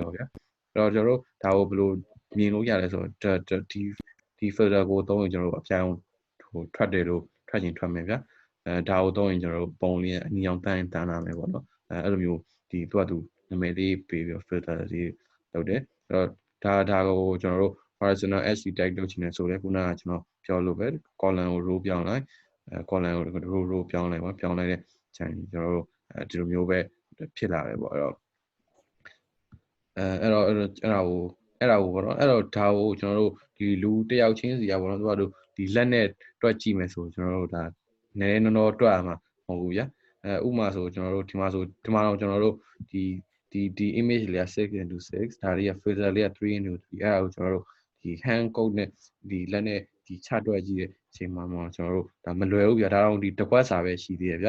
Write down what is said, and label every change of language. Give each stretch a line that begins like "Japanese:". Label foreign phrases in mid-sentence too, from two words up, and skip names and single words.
Burmese: ရောဗျာအဲ့တော့ကျွန်တော်တို့ဒါကိုဘယ်လိုမြင်လို့ရလဲဆိုတော့ဒီ filter ကိုသုံးရင်ကျွန်တော်တို့အပြောင်းဟိုထွက်တယ်လို့ထွက်ရင်ထွက်မယ်ဗျာဒါကိုသုံးရင်ကျွန်တော်တို့ပုံလေးအနီအောင်တန်းလာမယ်ပေါ့နော်အဲ့လိုမျိုးဒီသူနာမည်လေးပေးပြီး filter လေးလုပ်တယ်အဲ့တော့ဒါကိုကျွန်တော်တို့
English: horizontal edge detect
Burmese: လုပ်ချင်တယ်ဆိုတော့ခုနကကျွန်တော်ပြောလို့ပဲ column ကို row ပြောင်းလိုက်column ကို row ပြောင်းလိုက်ပါပြောင်းလိုက်တဲ့ချိန်ကျွန်တော်တို့ဒီလိုမျိုးပဲဖြစ်လာတယ်ပေါ့အဲ့တော့ အဲ့ဒါကိုပေါ့နော်အဲ့တော့ဒါကိုကျွန်တော်တို့ဒီလူတယောက်ချင်းစီကပေါ့နော်သူတို့ဒီလက်နဲ့တွက်ကြည့်မယ်ဆိုကျွန်တော်တို့ဒါနည်းနည်းတော့တွက်ရမှာမဟုတ်ဘူးဗျာဥပမာဆိုကျွန်တော်တို့ဒီမှာတော့ကျွန်တော်တို့ဒီ image လေးက 6x6 ဒါလေးက filter လေးက 3x3 အဲ့ဒါကိုကျွန်တော်တို့ဒီ
English: hand code
Burmese: နဲ့ဒီလက်နဲ့ဒီချတွက်ကြည့်တဲ့အချိန်မှာကျွန်တော်တို့ဒါမလွယ်ဘူးဗျာဒါတော့ဒီတစ်ခွက်စာပဲရှိသေးတယ်ဗျာ